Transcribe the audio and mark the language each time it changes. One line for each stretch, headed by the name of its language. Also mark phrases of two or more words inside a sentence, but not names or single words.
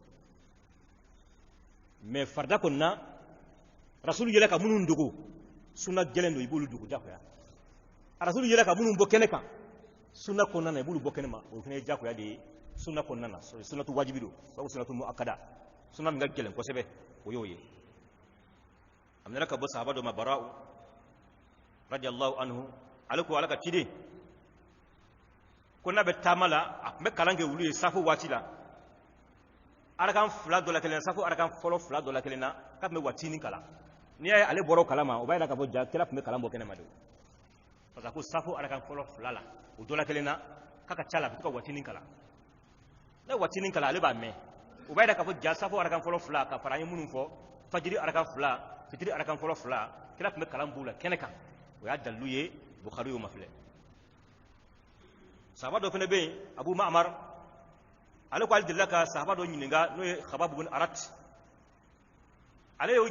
Bambara: mais farda kɔnɔna rasulu yɛlɛ ka minnu dogo sunna gɛlɛn don i b'olu dogo jakoya rasulu yɛlɛ ka minnu bɔ kɛnɛ kan sunna kɔnɔna na i b'olu bɔ kɛnɛ ma o fana ye jakoya de ye sunna kɔnɔna na sunnatu wajibi don sabu
Arabic: سنة مؤكدة
Bambara: sunna min ka gɛlɛn kosɛbɛ o y'o ye a minɛna ka bɔ sahaba dɔ ma bara'u
Arabic: رضي الله عنه
Bambara: ale ko ala ka ciden ko n'a bɛ taama la a tun bɛ kalan kɛ wulu ye safo waati la arakan 2 dɔ la kelen na safo arakan fɔlɔ 2 dɔ la kelen na k'a tun bɛ watinin kalan n'i y'a ye ale bɔra o kalama o b'a yira k'a fɔ ja kɛra tun bɛ kalan bɔ kɛnɛ ma de
French: parce que
Bambara: ko safo arakan fɔlɔ 2 la o dɔ la kelen na k'a ka ca la a bɛ to ka watinin kalan n'a ye watinin kalan ale b'a mɛn o b'a yira k'a fɔ ja safo arakan fɔlɔ 2 ka fara an ye minnu fɔ fajiri arakan 2 fitiri arakan fɔlɔ 2 kɛra tun bɛ kalan b'u la kɛnɛ kan o y'a dalilu ye Bukhari y'o ma filɛ sahaba dɔ fana bɛ yen Abu Ma'mar ale ko ale delila ka sahaba dɔ ɲininka n'o ye Khabbab ibn Arat ale y'o